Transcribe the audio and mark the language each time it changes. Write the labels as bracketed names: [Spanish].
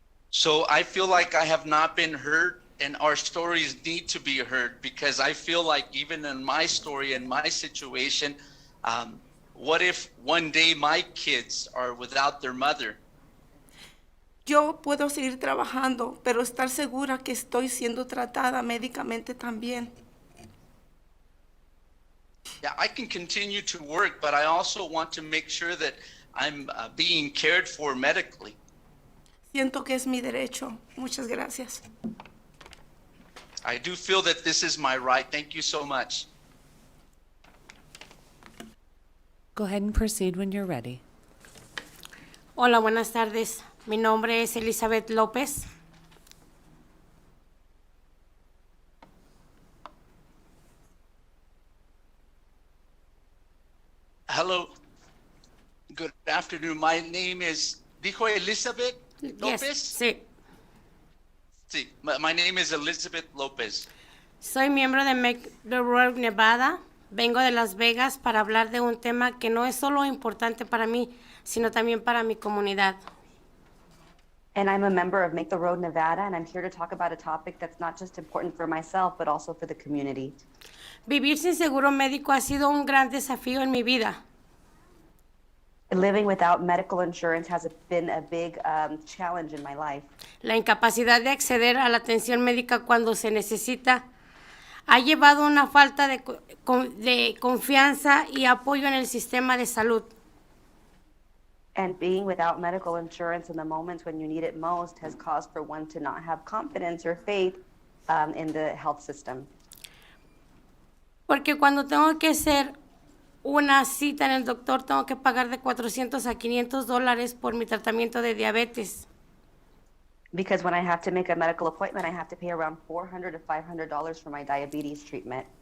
[English] So I feel like I have not been heard, and our stories need to be heard, because I feel like even in my story and my situation, what if one day my kids are without their mother? [Spanish] Yo puedo seguir trabajando, pero estar segura que estoy siendo tratada médicamente también. [English] Yeah, I can continue to work, but I also want to make sure that I'm being cared for medically. [Spanish] Siento que es mi derecho. Muchas gracias. [English] I do feel that this is my right. Thank you so much. Go ahead and proceed when you're ready. [Spanish] Hola, buenas tardes. Mi nombre es Elizabeth López. [English] Hello. Good afternoon. My name is, [Spanish] dijo [English] Elizabeth Lopez? Yes, [Spanish] sí. Sí, [English] my name is Elizabeth Lopez. [Spanish] Soy miembro de Make the World Nevada. Vengo de Las Vegas para hablar de un tema que no es solo importante para mí, sino también para mi comunidad. [English] And I'm a member of Make the Road Nevada, and I'm here to talk about a topic that's not just important for myself, but also for the community. [Spanish] Vivir sin seguro médico ha sido un gran desafío en mi vida. [English] Living without medical insurance has been a big challenge in my life. [Spanish] La incapacidad de acceder a la atención médica cuando se necesita ha llevado a una falta de confianza y apoyo en el sistema de salud. [English] And being without medical insurance in the moments when you need it most has caused for one to not have confidence or faith in the health system. [Spanish] Porque cuando tengo que hacer una cita en el doctor, tengo que pagar de $400 a $500 por mi tratamiento de diabetes. [English] Because when I have to make a medical appointment, I have to pay around $400 to $500 for my diabetes treatment.